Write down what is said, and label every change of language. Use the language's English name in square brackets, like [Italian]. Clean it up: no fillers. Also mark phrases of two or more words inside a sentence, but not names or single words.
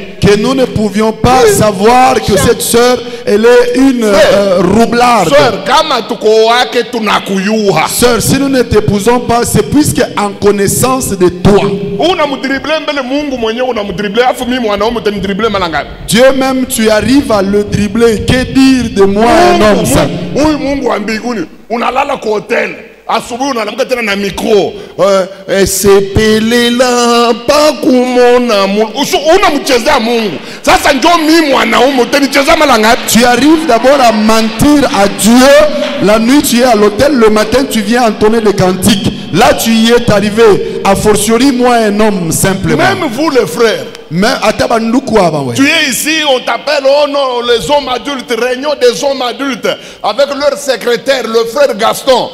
[French] Que nous ne pouvions pas savoir que cette sœur, elle est une roublarde. Sœur, [Swahili] kama tuko wake tunakuyua. [French] Sœur, si nous ne t'épousons pas, c'est puisque en connaissance de toi. [Swahili] Unamdribble mbele Mungu mwenyewe unamdribble, afu mimi mwanaume utanidribble mara ngapi? [French] Dieu même, tu arrives à le dribbler. Que dire de moi, un homme ça? [Swahili] Huyu Mungu wa mbinguni unalala kwa hotel. asubuhi unaamka tena na micro sepelela pakumona Mungu unamchezea Mungu. Sasa njoo mimi mwanaume utanichezea mara ngapi? [French] Tu arrives d'abord à mentir à Dieu. La nuit tu es à l'hôtel, le matin tu viens entonner des cantiques. Là tu y es arrivé. A fortiori moi un homme simplement. Même vous les frères. Mais tu es ici, on t'appelle, oh non, les hommes adultes, réunion des hommes adultes, avec leur secrétaire, le frère Gaston.